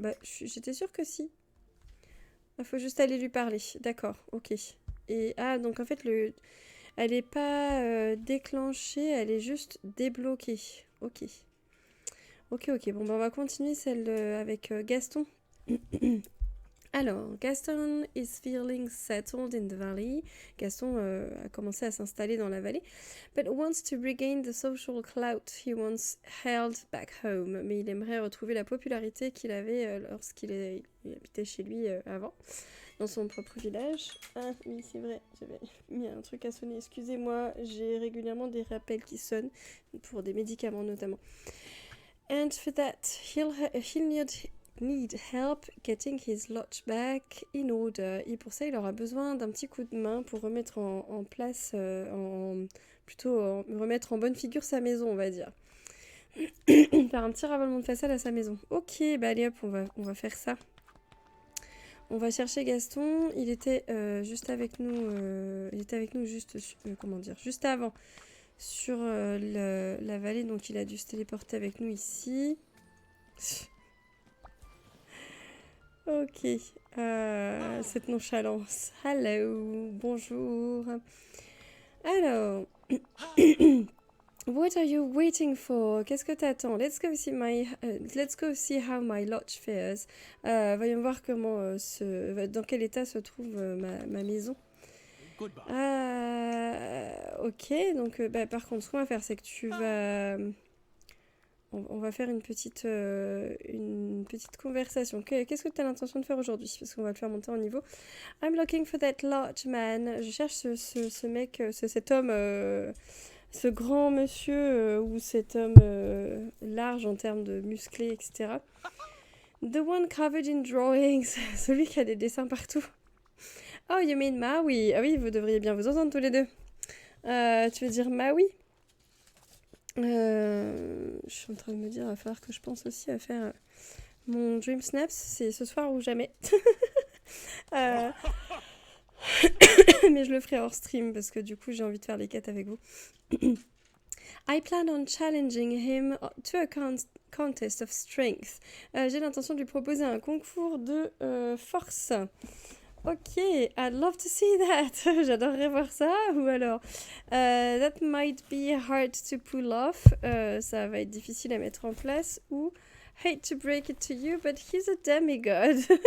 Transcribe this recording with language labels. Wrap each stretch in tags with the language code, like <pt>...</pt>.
<fr>J'étais sûre que si. Il faut juste aller lui parler. D'accord, ok. Et donc en fait, elle n'est pas déclenchée, elle est juste débloquée. Ok. Ok. Bon, on va continuer celle avec Gaston.</fr> <en>Alors, Gaston is feeling settled in the valley. Gaston</en> <fr>a commencé à s'installer dans la vallée,</fr> <en>but wants to regain the social clout he once held back home.</en> <fr>Mais il aimerait retrouver la popularité qu'il avait lorsqu'il habitait chez lui avant, dans son propre village. Ah oui, c'est vrai, j'avais mis un truc à sonner. Excusez-moi, j'ai régulièrement des rappels qui sonnent, pour des médicaments notamment.</fr> <en>And for that, he'll need help getting his lodge back in order.</en> <fr>Et pour ça, il aura besoin d'un petit coup de main pour remettre en place, remettre en bonne figure sa maison, on va dire. Faire un petit ravalement de façade à sa maison. Ok, allez hop, on va faire ça. On va chercher Gaston. Il était juste avec nous. Il était avec nous juste avant sur la vallée, donc il a dû se téléporter avec nous ici. Ok, cette nonchalance. Hello, bonjour.</fr> <en>Alors, what are you waiting for?</en> <fr>Qu'est-ce que t'attends?</fr> <en>Let's go see how my lodge fares.</en> <fr>Voyons voir dans quel état se trouve ma maison. Ok, donc par contre, ce qu'on va faire, c'est que tu vas... On va faire une petite conversation. Qu'est-ce que tu as l'intention de faire aujourd'hui? Parce qu'on va le faire monter en niveau.</fr> <en>I'm looking for that large man.</en> <fr>Je cherche ce mec, cet homme, ce grand monsieur ou cet homme large en termes de musclé, etc.</fr> <en>The one covered in drawings.</en> <fr>Celui qui a des dessins partout.</fr> <en>Oh, you mean Maui?</en> <fr>Ah oui, vous devriez bien vous entendre tous les deux. Tu veux dire Maui? Je suis en train de me dire, il va falloir que je pense aussi à faire mon Dream Snaps, c'est ce soir ou jamais. Mais je le ferai hors stream parce que du coup j'ai envie de faire les quêtes avec vous.</fr> <en>I plan on challenging him to a contest of strength.</en> <fr>J'ai l'intention de lui proposer un concours de force.</fr> <en>Ok, I'd love to see that.</en> <fr>J'adorerais voir ça.</fr> <en>Ou alors, that might be hard to pull off.</en> <fr>Ça va être difficile à mettre en place.</fr> <en>Ou, hate to break it to you, but he's a demigod.</en>